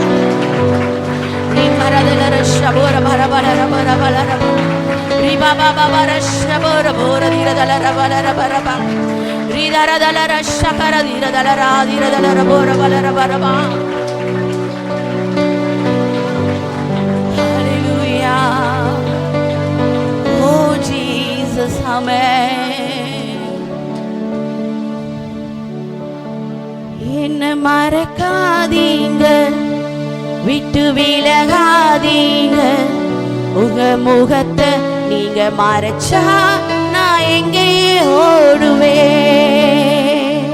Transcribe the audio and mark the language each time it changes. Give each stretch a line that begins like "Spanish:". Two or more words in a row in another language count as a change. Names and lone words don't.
English: Rikaradala shabora bara bara bara bara bara. Riba baba bara shabora bora dira dala bara bara bara. Ridara dala shakara dira dala radira dala bora bara bara bara. Hallelujah. Oh Jesus, amen.
Tamil: என்ன மறக்காதீங்க, விட்டு விலகாதீங்க, உங்க முகத்தை நீங்க மறைச்சா நான் எங்கே ஓடுவேன்.